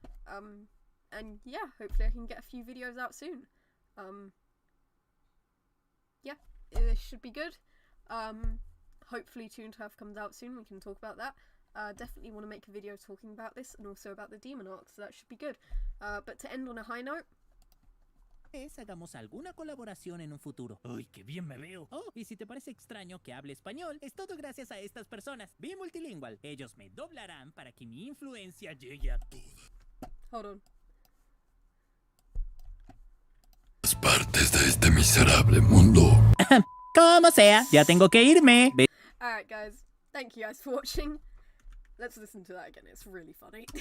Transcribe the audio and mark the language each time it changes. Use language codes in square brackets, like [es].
[en] And yeah, hopefully I can get a few videos out soon. Yeah, it should be good. Hopefully Toon Turf comes out soon. We can talk about that. Definitely want to make a video talking about this and also about the demon arc, so that should be good. But to end on a high note, [es] hagamos alguna colaboración en un futuro. ¡Uy, qué bien me veo! Oh, y si te parece extraño que hable español, es todo gracias a estas personas. Vi Multilingual. Ellos me doblarán para que mi influencia llegue a todas. [en] Hold on. [es] Las partes de este miserable mundo. Como sea, ya tengo que irme. [en] Alright, guys. Thank you guys for watching. Let's listen to that again, it's really funny.